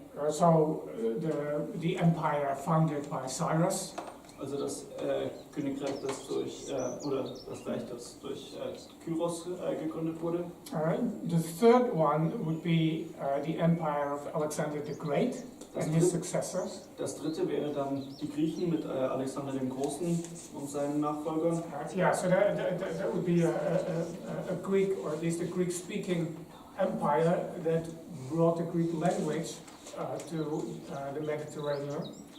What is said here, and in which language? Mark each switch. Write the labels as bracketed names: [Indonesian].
[English] So the empire founded by Cyrus. [German] Also das Königreich, das durch oder das Reich, das durch Kyros gegründet wurde. [English] The third one would be the empire of Alexander the Great and his successors. [German] Das dritte wäre dann die Griechen mit Alexander dem Großen und seinen Nachfolgern. [English] Yeah, so that would be a Greek, or at least a Greek-speaking empire that brought the Greek language to the Mediterranean.